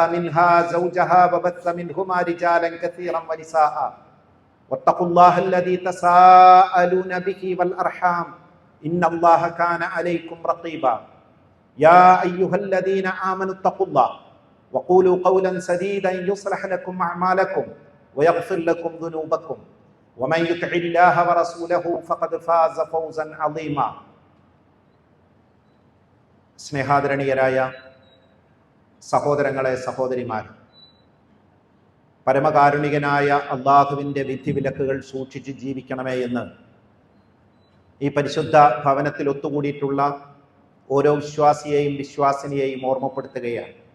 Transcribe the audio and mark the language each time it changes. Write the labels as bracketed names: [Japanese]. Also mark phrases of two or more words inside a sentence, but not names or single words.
[Arabic] منها زوجها وبث منهما رجالا كثيرا ونساء واتقوا الله الذي تساءلون به والأرحام إن الله كان عليكم رقيبا يا أيها الذين آمنوا اتقوا الله وقولوا قولا سديدا يصلح لكم أعمالكم ويغفر لكم ذنوبكم ومن يطع الله ورسوله فقد فاز فوزا عظيما [Malayalam] സ്നേഹാദരണീയരായ സഹോദരങ്ങളെ സഹോദരിമാർ, പരമകാരുണികനായ അള്ളാഹുവിൻ്റെ വിധിവിലക്കുകൾ സൂക്ഷിച്ച് ജീവിക്കണമേ എന്ന് ഈ പരിശുദ്ധ ഭവനത്തിൽ ഒത്തുകൂടിയിട്ടുള്ള ഓരോ വിശ്വാസിയെയും വിശ്വാസിനിയെയും ഓർമ്മപ്പെടുത്തുകയാണ്.